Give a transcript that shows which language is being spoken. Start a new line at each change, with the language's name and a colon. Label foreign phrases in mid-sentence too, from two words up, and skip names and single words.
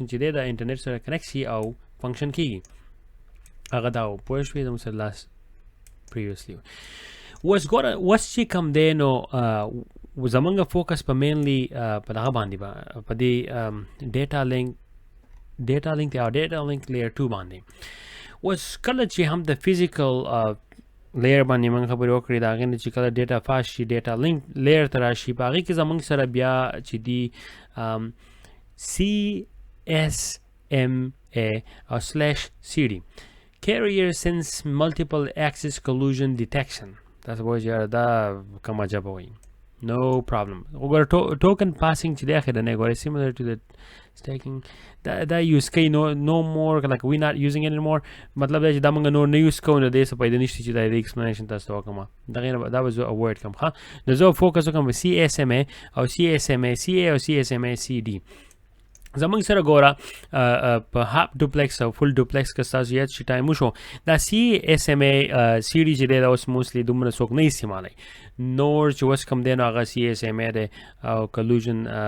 Pashto: چې دی د انټرنیټ سره کنیکټ شي او فنکشن کیږي هغه دا پوه شوې زموږ سره لاس پریویسلی اوس چې کوم دی نو زموږ فوکس په مینلی په دغه باندې په دې
English: data link
Pashto: دی او
English: data link layer
Pashto: 2 باندې اوس کله چې هم د
English: physical layer
Pashto: باندې موږ خبرې وکړې د هغې نه چې کله ډیټا فاش شي
English: data link
Pashto: لیر ته راشي په هغې کې زموږ سره بیا چې دي CSMA او /CD
English: Carrier Sense Multiple Access Collusion Detection
Pashto: تاسو به وایئ دا کومه ژبه وایي
English: no problem
Pashto: وګوره token passing چې دی اخرنی ګوره
English: similar to the staking
Pashto: دا یوز کوي
English: no more like we not using it anymore
Pashto: مطلب دا چې دا موږ نور نه یوز کوو نو دې څه پیدا نشته چې دا د ایکسپلینیشن تاسو ته وکړم دغې دا به زه اوایډ کړم ښه نو زه فوکس وکړم په CSMA او CSMA CA او CSMA CD زمونږ سره ګوره په
English: half duplex
Pashto: او
English: full duplex
Pashto: که ستاسو یاد شي ټایم وشو دا CSMA CD چې دی دا اوس موسټلی دومره څوک نه استعمالوي نور چې اوس کوم دی نو هغه CSMA دی او کلوژن